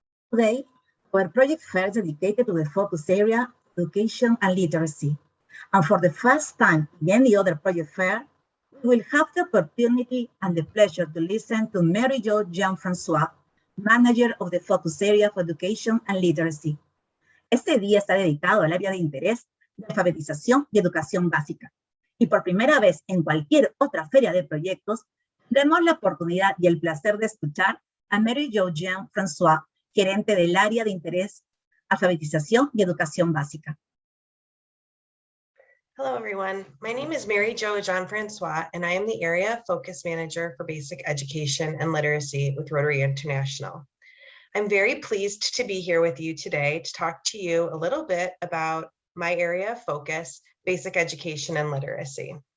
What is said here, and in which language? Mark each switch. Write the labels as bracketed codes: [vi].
[en] Today, our project fair is dedicated to the focus area, education and literacy. And for the first time in any other project fair, we will have the opportunity and the pleasure to listen to Mary Jo Jean-Francois, manager of the focus area for education and literacy. [es] Este día está dedicado al área de interés de alfabetización y educación básica. Y por primera vez en cualquier otra feria de proyectos, tendremos la oportunidad y el placer de escuchar a Mary Jo Jean-Francois, gerente del área de interés, alfabetización y educación básica. [en] Hello, everyone. My name is Mary Jo Jean-Francois, and I am the Area Focus Manager for Basic Education and Literacy with Rotary International. I'm very pleased to be here with you today to talk to you a little bit about my area of focus, basic education and literacy.